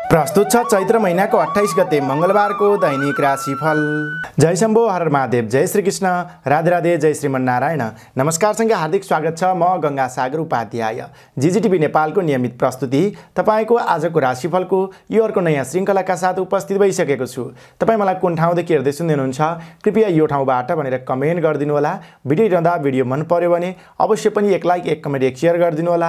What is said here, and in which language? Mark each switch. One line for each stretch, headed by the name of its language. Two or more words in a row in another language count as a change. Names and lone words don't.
Nepali: प्रस्तुत छ चैत्र महिनाको 28 गते मंगलबारको दैनिक राशिफल। जय शम्भो, हर महादेव, जय श्री कृष्ण, राधे राधे, जय श्रीमन्नारायण। नमस्कार सँगै हार्दिक स्वागत छ। म गंगा सागर उपाध्याय, जीजीटीभी नेपालको नियमित प्रस्तुति तपाईको आजको राशिफलको यो अर्को नयाँ श्रृङ्खलाका साथ उपस्थित भइसकेको छु। तपाई मलाई कुन ठाउँदेखि हेर्दै सुन्दै हुनुहुन्छ कृपया यो ठाउँबाट भनेर कमेन्ट गरिदिनु होला। भिडियो हेर्दा भिडियो मन पर्यो भने अवश्य पनि एक लाइक, एक कमेन्ट, एक शेयर गरिदिनु होला।